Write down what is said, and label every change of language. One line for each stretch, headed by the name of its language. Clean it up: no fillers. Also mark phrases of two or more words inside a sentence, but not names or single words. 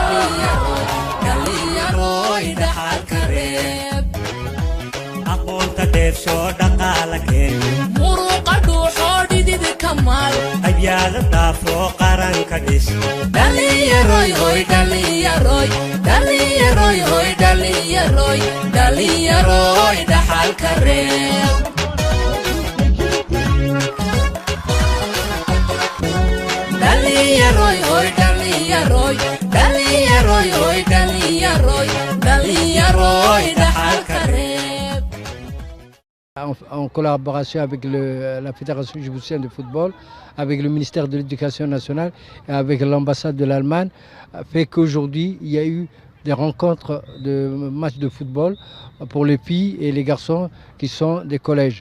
Somali: dhalinyaroy dhaxalka reeb aqoonta dheefsho dhaqaala keen muruqa dhuuxo abyada dhaafo qaranka dhis dhalinyaroy hoy dhalinyaroy dhalinyaroy hoy dhalinyaroy dhalinyaroy dhaxalka reeb dhalinyaroy hoy dhalinyaroy dhalinyaroy hoy dhalinyaroy dhalinyaroy dhaxalka reeb.
French: En collaboration avec la Fédération djiboutienne de football, avec le ministère de l'Éducation nationale et avec l'ambassade de l'Allemagne, fait qu'aujourd'hui, il y a eu des rencontres de matchs de football pour les filles et les garçons qui sont des collèges.